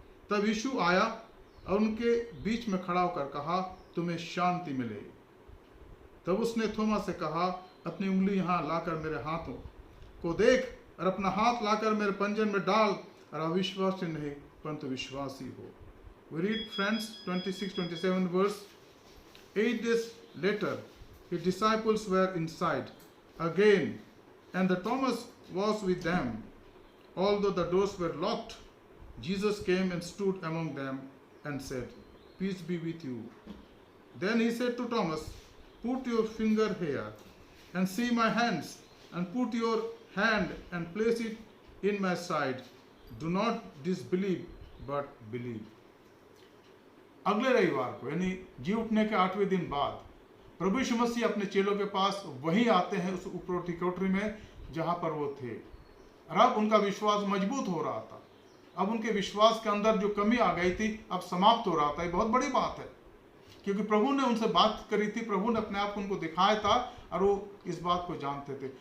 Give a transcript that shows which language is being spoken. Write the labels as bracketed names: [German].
[Hindi] तब यीशु आया और उनके बीच में खड़ा होकर कहा, तुम्हें शांति मिले। तब उसने थोमा से कहा, अपनी उंगली यहाँ लाकर मेरे हाथों को देख और अपना हाथ लाकर मेरे पंजर में डाल और अविश्वासी नहीं परंतु विश्वासी हो। [English] We read friends 26-27 verse. 8 days later his disciples were inside again and the Thomas was with them. Although the doors were locked, Jesus came and stood among them and said, peace be with you. Then he said to Thomas, put your finger here and see my hands, and put your hand and place it in my side. Do not disbelieve but believe. [Hindi] अगले रविवार को यानी जी उठने के 8वें दिन बाद प्रभु यीशु मसीह अपने चेलों के पास वही आते हैं, उस उपरोक्ति कोठरी में जहां पर वो थे। और अब उनका विश्वास मजबूत हो रहा था। अब उनके विश्वास के अंदर जो कमी आ गई थी अब समाप्त हो रहा था। ये बहुत बड़ी बात है, क्योंकि प्रभु ने उनसे बात करी थी, प्रभु ने अपने आप को उनको दिखाया था और वो इस बात को जानते थे।